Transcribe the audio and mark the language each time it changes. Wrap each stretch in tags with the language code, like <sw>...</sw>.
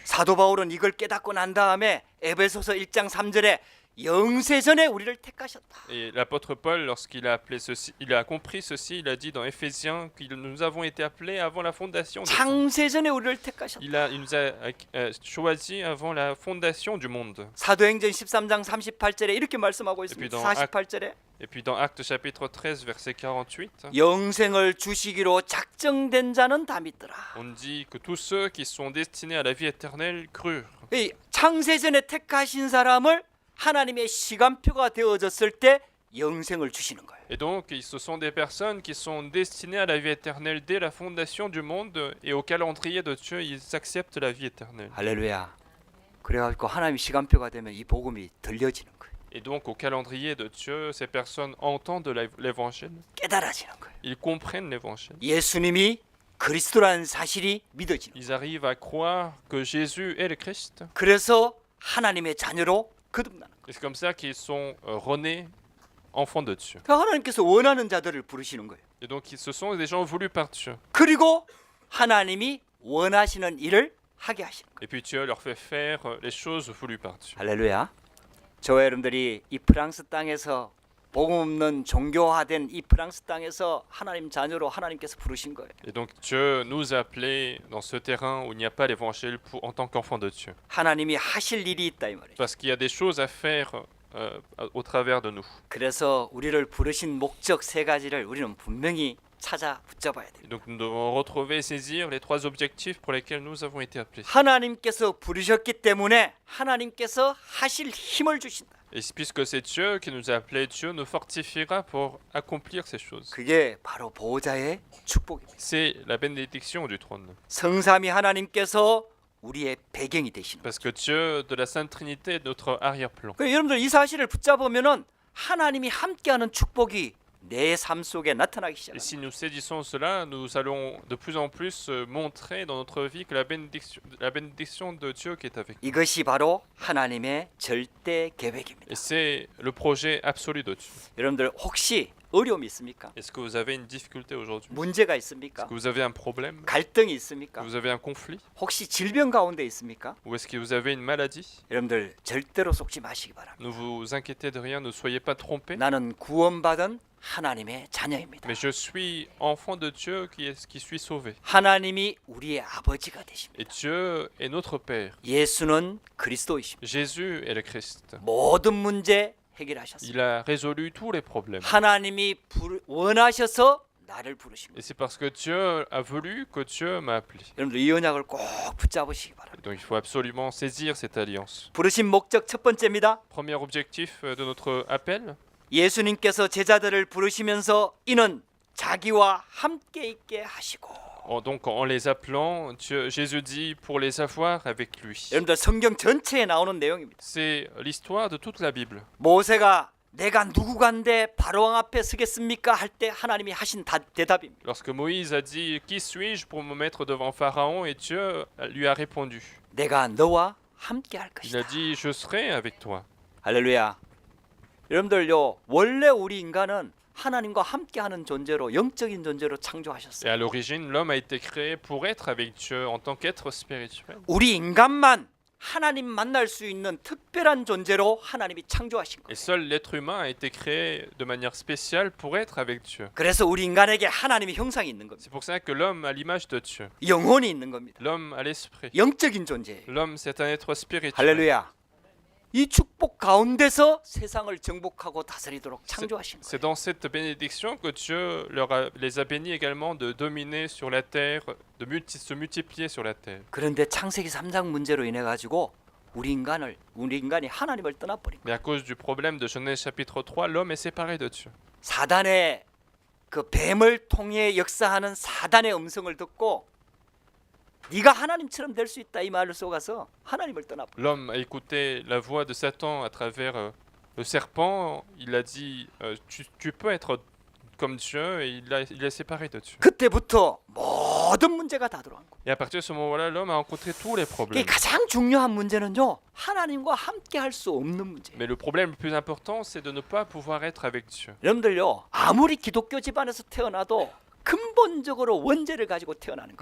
<ko>사도 바울은 이걸 깨닫고 난 다음에 에베소서 1장 3절에 영세전에 우리를 택하셨다.</ko> <fr>Et l'apôtre Paul, lorsqu'il a appelé ceci, il a compris ceci, il a dit dans Éphésiens que nous avons été appelés avant la fondation des temps.</fr> <ko>창세전에 우리를 택하셨다.</ko> <fr>Il nous a choisis avant la fondation du monde.</fr> <ko>사도행전 13장 38절에 이렇게 말씀하고 있습니다.</ko> <fr>dans</fr> <ko>48절에</ko> <fr>Et puis dans Actes chapitre 13 verset 48,</fr> <ko>영생을 주시기로 작정된 자는 다 믿더라.</ko> <fr>on dit que tous ceux qui sont destinés à la vie éternelle crurent.</fr> <ko>이 창세전에 택하신 사람을 하나님의 시간표가 되어졌을 때 영생을 주시는 거예요.</ko> <fr>Et donc, ce sont des personnes qui sont destinées à la vie éternelle dès la fondation du monde et au calendrier de Dieu, ils acceptent la vie éternelle.</fr> <ko>할렐루야. 그래가지고 하나님의 시간표가 되면 이 복음이 들려지는 거예요.</ko> <fr>Et donc, au calendrier de Dieu, ces personnes entendent l'évangile,</fr> <ko>깨달아지는 거예요.</ko> <fr>ils comprennent l'évangile.</fr> <ko>예수님이 그리스도라는 사실이 믿어지는 거예요.</ko> <fr>Ils arrivent à croire que Jésus est le Christ.</fr> <ko>그래서 하나님의 자녀로 거듭나는 거예요.</ko> <fr>Et c'est comme ça qu'ils sont renés enfants de Dieu.</fr> <ko>그러니까 하나님께서 원하는 자들을 부르시는 거예요.</ko> <fr>Et donc, ce sont des gens voulus par Dieu.</fr> <ko>그리고 하나님이 원하시는 일을 하게 하시는 거예요.</ko> <fr>Et puis Dieu leur fait faire les choses voulues par Dieu.</fr> <ko>할렐루야. 저와 여러분들이 이 프랑스 땅에서 복음 없는 종교화된 이 프랑스 땅에서 하나님 자녀로 하나님께서 부르신 거예요.</ko> <fr>Et donc Dieu nous a appelés dans ce terrain où il n'y a pas l'évangile en tant qu'enfants de Dieu.</fr> <ko>하나님이 하실 일이 있다 이 말이에요.</ko> <fr>Parce qu'il y a des choses à faire au travers de nous.</fr> <ko>그래서 우리를 부르신 목적 세 가지를 우리는 분명히 찾아 붙잡아야</ko> <fr>Et</fr> <ko>됩니다.</ko> <fr>donc nous devons retrouver et saisir les trois objectifs pour lesquels nous avons été appelés.</fr> <ko>하나님께서 부르셨기 때문에 하나님께서 하실 힘을 주신다.</ko> <fr>Et puisque c'est Dieu qui nous a appelés, Dieu nous fortifiera pour accomplir ces choses.</fr> <ko>그게 바로 보호자의 축복입니다.</ko> <fr>C'est la bénédiction du trône.</fr> <ko>성삼위 하나님께서 우리의 배경이 되시는.</ko> <fr>Parce que Dieu de la Sainte Trinité est notre arrière-plan.</fr> <ko>그러니까 여러분들 이 사실을 붙잡으면은 하나님이 함께하는 축복이 내 삶 속에 나타나기</ko> <fr>Et</fr> <ko>시작합니다.</ko> <fr>si nous saisissons cela, nous allons de plus en plus montrer dans notre vie que la bénédiction de Dieu qui est avec nous.</fr> <ko>이것이 바로 하나님의 절대 계획입니다.</ko> <fr>Et c'est le projet absolu de Dieu.</fr> <ko>여러분들 혹시 어려움이 있습니까?</ko> <fr>Est-ce que vous avez une difficulté aujourd'hui?</fr> <ko>문제가</ko> <fr>Est-ce</fr> <ko>있습니까?</ko> <fr>que vous avez un problème?</fr> <ko>갈등이</ko> <fr>Est-ce</fr> <ko>있습니까?</ko> <fr>que vous avez un conflit?</fr> <ko>혹시 질병 가운데 있습니까?</ko> <fr>Ou est-ce que vous avez une maladie?</fr> <ko>여러분들 절대로 속지 마시기 바랍니다.</ko> <fr>Ne vous inquiétez de rien, ne soyez pas trompés.</fr> <ko>나는 구원받은 하나님의 자녀입니다.</ko> <fr>Mais je suis enfant de Dieu qui suis sauvé.</fr> <ko>하나님이 우리의 아버지가 되십니다.</ko> <fr>Et Dieu est notre Père.</fr> <ko>예수는 그리스도이십니다.</ko> <fr>Jésus est le Christ.</fr> <ko>모든 문제 해결하셨습니다.</ko> <fr>Il a résolu tous les problèmes.</fr> <ko>하나님이 원하셔서 나를 부르십니다.</ko> <fr>Et c'est parce que Dieu a voulu que Dieu m'a appelé.</fr> <ko>여러분들 이 언약을 꼭 붙잡으시기 바랍니다.</ko> <fr>Donc il faut absolument saisir cette alliance.</fr> <ko>부르신 목적 첫 번째입니다.</ko> <fr>Premier objectif de notre appel,</fr> <ko>예수님께서 제자들을 부르시면서 이는 자기와 함께 있게 하시고.</ko> <fr>donc en les appelant, Jésus dit pour les avoir avec lui.</fr> <ko>여러분들 성경 전체에 나오는 내용입니다.</ko> <fr>C'est l'histoire de toute la Bible.</fr> <ko>모세가 내가 누구간데 바로왕 앞에 서겠습니까? 할 때 하나님이 하신 대답입니다.</ko> <fr>Lorsque Moïse a dit Qui suis-je pour me mettre devant Pharaon, et Dieu lui a répondu.</fr> <ko>내가 너와 함께 할</ko> <fr>Il a</fr> <ko>것이다.</ko> <fr>dit Je serai avec toi.</fr> <ko>할렐루야. 여러분들요, 원래 우리 인간은 하나님과 함께하는 존재로 영적인 존재로</ko> <fr>Et</fr> <ko>창조하셨어요.</ko> <fr>à l'origine, l'homme a été créé pour être avec Dieu en tant qu'être spirituel.</fr> <ko>우리 인간만 하나님 만날 수 있는 특별한 존재로 하나님이 창조하신</ko> <fr>Et</fr> <ko>거예요.</ko> <fr>seul l'être humain a été créé de manière spéciale pour être avec Dieu.</fr> <ko>그래서 우리 인간에게 하나님의 형상이 있는 겁니다.</ko> <fr>C'est pour ça que l'homme a l'image de Dieu.</fr> <ko>영혼이 있는 겁니다.</ko> <fr>L'homme a l'esprit.</fr> <ko>영적인 존재예요.</ko> <fr>L'homme, c'est un être spirituel.</fr> <ko>할렐루야. 이 축복 가운데서 세상을 정복하고 다스리도록 창조하신</ko> <fr>C'est</fr> <ko>거예요.</ko> <fr>dans cette bénédiction que Dieu les a bénis également de dominer sur la terre, se multiplier sur la terre.</fr> <ko>그런데 창세기 3장 문제로 인해 가지고 우리 인간이 하나님을 떠나버린 거예요.</ko> <fr>Mais à cause du problème de Genèse chapitre 3, l'homme est séparé de Dieu.</fr> <ko>사단의 그 뱀을 통해 역사하는 사단의 음성을 듣고 네가 하나님처럼 될 수 있다 이 말을 속아서 하나님을 떠나버려.</ko> <fr>L'homme a écouté la voix de Satan à travers le serpent. Il a dit tu peux être comme Dieu, et il est séparé de Dieu.</fr> <ko>그때부터 모든 문제가 다 들어간 거예요.</ko> <fr>Et à partir de ce moment-là, l'homme a rencontré tous les</fr> <ko>이게</ko> <fr>problèmes.</fr> <ko>가장 중요한 문제는요. 하나님과 함께 할 수 없는 문제예요.</ko> <fr>Mais le problème le plus important, c'est de ne pas pouvoir être avec Dieu.</fr> <ko>여러분들요. 아무리 기독교 집안에서 태어나도 근본적으로 원죄를 가지고 태어나는 거예요.</ko>